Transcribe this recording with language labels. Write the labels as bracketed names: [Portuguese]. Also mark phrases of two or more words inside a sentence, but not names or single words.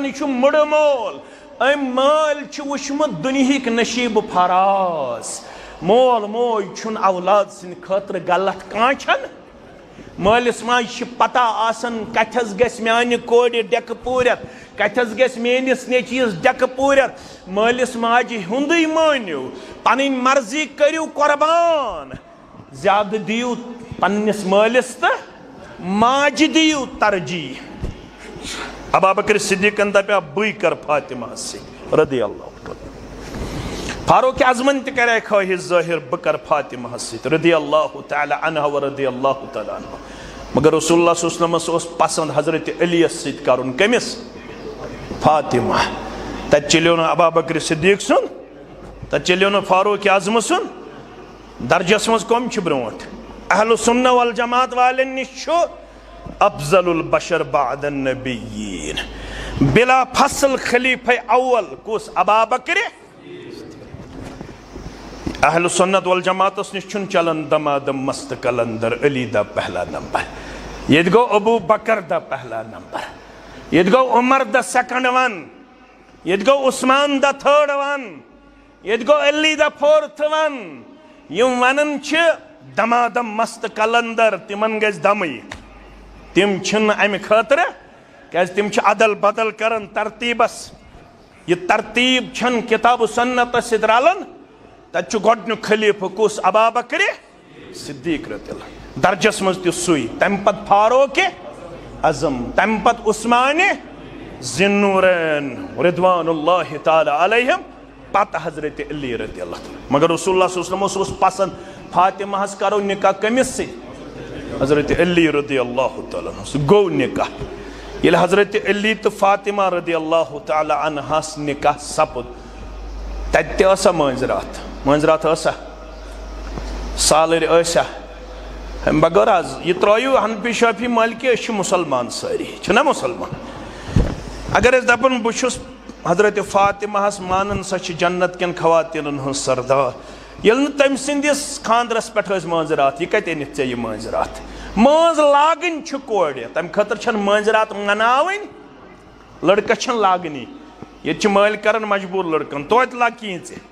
[Kashmiri] یہ مڑ مول ام مال چھ وچھمت دنیہک نشیب فراز مول موج چھن اولاد سن خاطر غلط کان چھن مالس ماج پتہ آسان کتھس گژھِ میانہ کورِ ڈیکہ پوٗرِتھ کتھس گژھِ میٲنِس نیٚچوِس ڈیکہ پوٗرِتھ مالس ماجہِ ہُنٛدُے مٲنِو پنٕنۍ مرضی کٔرِو قۄربان زیادٕ دِیِو پننِس مٲلِس تہٕ ماجہِ دِیِو ترجیح ابابکر صدیقن دپیو بٕے کر فاطمہس سۭتۍ [Arabic] رضی اللہ تعالیٰ [Kashmiri] فاروق اعظمن تہِ کرے خواہش ظٲہر بہٕ کر فاطمہس سۭتۍ [Arabic] رضی اللہ تعالیٰ عنہ و رضی اللہ تعالیٰ عنہ [Kashmiri] مگر رسول اللہ [Arabic] صلی اللہ علیہ [Kashmiri] وسلمس اوس پسند حضرت علیس سۭتۍ کرُن کٔمِس فاطمہ تتہِ چلیو نہٕ ابابکر صدیق سُنٛد تتہِ چلیو نہٕ فاروق اعظمہٕ سُنٛد درجس منٛز کۄم چھِ برونٛٹھ [Arabic] اہل السنہ والجماعت [Kashmiri] والٮ۪ن نِش چھُ [Arabic] افضل البشر بعد النبیین بلا فصل خلیفہ اول [Kashmiri] کُس ابابکر اہل سنت والجماعتس نش چھُنہٕ چلان دمادم مست کلندر علی [Punjabi] دا پہلا نمبر [Kashmiri] یہ گو ابو بکر [Punjabi] دا پہلا نمبر [Kashmiri] یہ گو عمر دا [English] second one [Kashmiri] یہ گو عثمان دا [English] third one [Kashmiri] یہ گو علی دا [English] fourth one [Kashmiri] یم ونن چھ دمادم مست کلندر تمن گژھِ دمٕے تم چھن امہ خاطر کیاز تم چھ عدل بدل کرن ترتیبس یہ ترتیب چھن کتاب و سنت سۭتۍ رلان تتہِ چھُ گۄڈنیُک خلیفہ کُس ابابکر صدیق [Arabic] رضی اللہ [Kashmiri] درجس منٛز تہِ سُے تمہِ پتہٕ فاروق اعظم تمہِ پتہٕ عثمان ذِالنورین [Arabic] رضوان اللہ تعالیٰ علیہم [Kashmiri] پتہٕ حضرت علی [Arabic] رضی اللہ تعالیٰ [Kashmiri] مگر رسول اللہ [Arabic] صلی اللہ علیہ وسلم [Kashmiri] اوس پسند فاطمہ ہس کرو نکاح کٔمِس سۭتۍ حضرت علی [Arabic] رضی اللہ تعالیٰ عنہ [Kashmiri] گو نکاح ییٚلہِ حضرت علی تہٕ فاطمہ [Arabic] رضی اللہ تعالیٰ عنہس [Kashmiri] نکاح سپُد تتہِ تہِ ٲسا مٲنٛزراتھ ٲسا سالٕرۍ ٲسا امہِ بغٲر حظ یہِ ترٲیِو حنفی شافی مالکی أسۍ چھِ مُسلمان سٲری چھِنا مُسلمان اگر أسۍ دپان بہٕ چھُس حضرت فاطمہ ہس مانان سۄ چھِ جنت کٮ۪ن خواتیٖنن ہٕنٛز سردار ییٚلہِ نہٕ تٔمۍ سٕنٛدِس خانٛدرس پٮ۪ٹھ ٲسۍ مٲنٛزراتھ یہِ کتہِ أنِتھ ژےٚ یہِ مٲنٛزراتھ مٲنٛز لاگٕنۍ چھِ کورِ تمہِ خٲطرٕ چھنہٕ مٲنٛزراتھ مناوٕنۍ لڑکس چھنہٕ لاگنی ییٚتہِ چھِ مٲلۍ کران مجبوٗر لڑکن توتہِ لاگ کینٛژِ